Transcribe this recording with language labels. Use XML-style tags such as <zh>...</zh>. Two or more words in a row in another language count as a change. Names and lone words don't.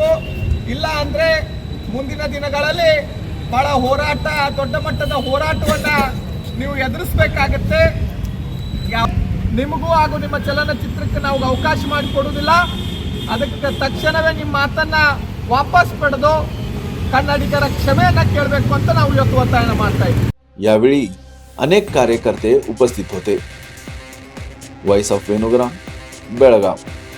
<kn>ಇಲ್ಲ ಅಂದ್ರೆ ಮುಂದಿನ ದಿನಗಳಲ್ಲಿ ಬಹಳ ಹೋರಾಟ, ದೊಡ್ಡ ಮಟ್ಟದ ಹೋರಾಟವನ್ನ ನೀವು ಎದುರಿಸಬೇಕಾಗತ್ತೆ. ನಿಮಗೂ ಹಾಗೂ ನಿಮ್ಮ ಚಲನಚಿತ್ರಕ್ಕೆ ನಾವು ಅವಕಾಶ ಮಾಡಿಕೊಡುವುದಿಲ್ಲ. ಅದಕ್ಕೆ ತಕ್ಷಣವೇ ನಿಮ್ಮ ಮಾತನ್ನ ವಾಪಸ್ ಪಡೆದು ಕನ್ನಡಿಗರ ಕ್ಷಮೆಯನ್ನ ಕೇಳಬೇಕು ಅಂತ ನಾವು ಇವತ್ತು ಒತ್ತಾಯ ಮಾಡ್ತಾ ಇದ್ದೀವಿ.</kn> <mr>यावेळी अनेक कार्यकर्ते उपस्थित होते. वॉइस ऑफ वेणुग्राम, बेळगाव.</mr>